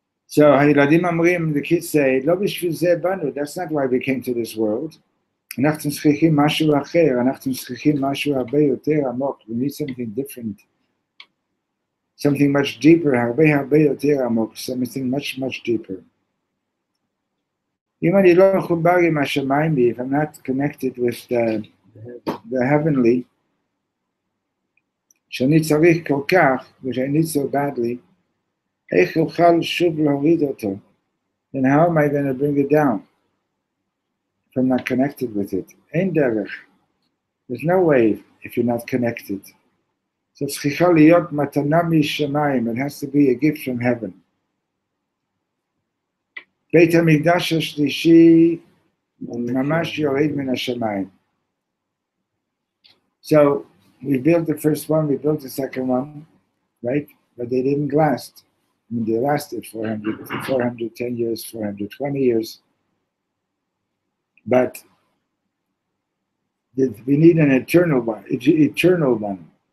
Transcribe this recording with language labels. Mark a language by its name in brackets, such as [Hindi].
[English] So, [Hebrew] הילדים אומרים, [English] the kids say, [Hebrew] לא בשביל זה באנו, [English] that's not why we came to this world. [Hebrew] אנחנו צריכים משהו אחר, אנחנו צריכים משהו הרבה יותר עמוק. [English] We need something different. Something much deeper, [Hebrew] הרבה יותר עמוק, [English] something much deeper. [Hebrew] אם אני לא מחובר עם השמיים, [English] if I'm not connected with the heavenly, [Hebrew] שאני צריך כל כך, [English] which I need so badly, [Hebrew] איך אוכל שוב להוריד אותו? [English] Then how am I going to bring it down if I'm not connected with it? [Hebrew] אין דרך. [English] There's no way if you're not connected. So [Hebrew] צריכה להיות מתנה משמיים. [English] It has to be a gift from heaven. [Hebrew] בית המקדש השלישי ממש יורד מן השמיים. [English] So we built the first one, we built the second one, right? But they didn't last. I mean, they lasted 410 years, 420 years. But we need an eternal one, eternal one.